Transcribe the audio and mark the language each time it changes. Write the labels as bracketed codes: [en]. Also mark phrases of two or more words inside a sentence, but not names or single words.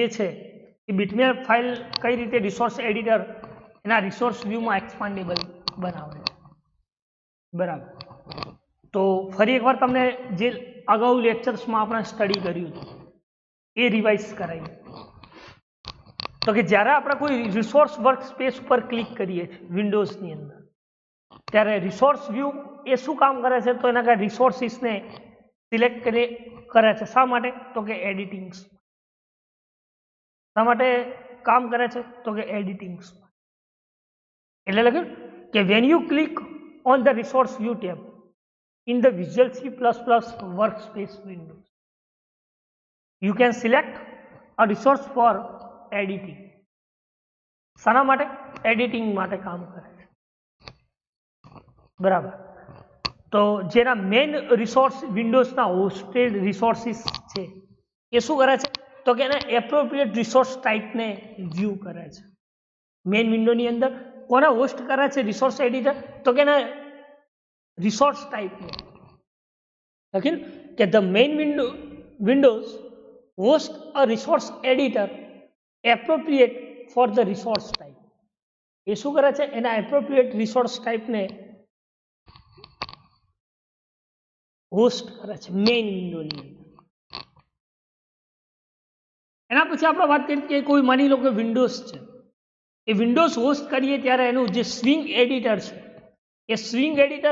[gu] છે એ [en] bitmap file [gu] કઈ રીતે [en] resource editor [gu] એના [en] resource viewમાં [gu] એક્સપાન્ડેબલ બનાવે છે બરાબર તો ફરી એકવાર તમને જે અગાઉ લેક્ચર્સમાં આપણે સ્ટડી કર્યું હતું એ રિવાઇઝ કરાવી તો કે જ્યારે આપણે કોઈ [en] resource work space [gu] પર ક્લિક કરીએ છીએ વિન્ડોઝની અંદર ત્યારે [en] resource view [gu] એ શું કામ કરે છે તો એના કાંઈ રિસોર્સિસને સિલેક્ટ કરે છે શા માટે તો કે એડિટિંગ્સ શા માટે કામ કરે છે તો કે એડિટિંગ્સ એટલે લખ્યું કે [en] when you click on the resource view tab in the Visual C++ workspace window, you can select a resource for editing. [gu] શાના માટે એડિટિંગ માટે કામ કરે છે બરાબર તો જેના [en] main resource windowsના hosted resources [gu] છે એ શું કરે છે તો કે એના [en] appropriate resource typeને [gu] વ્યૂ કરે છે [en] main windowની [gu] અંદર કોને હોસ્ટ કરે છે [en] resource editor [gu] તો કે એના [en] resource type [gu] લખીને કે [en] the main windows host a resource editor appropriate for the resource type [gu] એ શું કરે છે એના [en] appropriate resource type [gu] ને હોસ્ટ કરે છે [en] main windowની [gu] એના પછી આપણે વાત કરીએ કે કોઈ માની લો કે વિન્ડોઝ છે એ વિન્ડોઝ હોસ્ટ કરીએ ત્યારે એનું જે [en] swing editor [gu] છે એ [en] swing editor